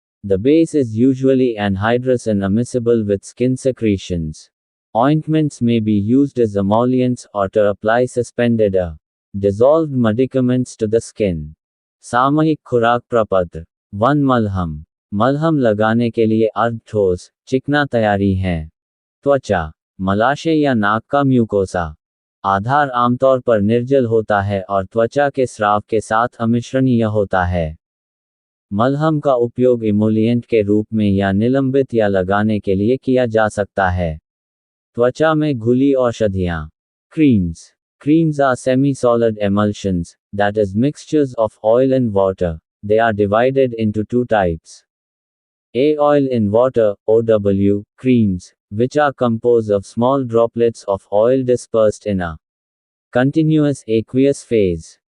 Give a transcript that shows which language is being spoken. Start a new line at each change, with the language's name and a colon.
English: The base is usually anhydrous and immiscible with skin secretions. Ointments may be used as emollients or to apply suspended dissolved medicaments to the skin.
Hindi: सामयिक खुराक प्रपत्र 1. मलहम. मलहम लगाने के लिए अर्ध ठोस, चिकना तैयारी है। त्वचा, मलाशय या नाक का म्यूकोसा। आधार आमतौर पर निर्जल होता है और त्वचा के स्राव के साथ अमिश्रणीय होता है। मलहम का उपयोग इमोलिएंट के रूप में या निलंबित या लगाने के लिए किया जा सकता है। त्वचा में घुली औषधियाँ। Creams.
English: Creams are semi-solid emulsions, that is mixtures of oil and water. They are divided into two types. A. Oil in water, OW, creams, which are composed of small droplets of oil dispersed in a continuous aqueous phase.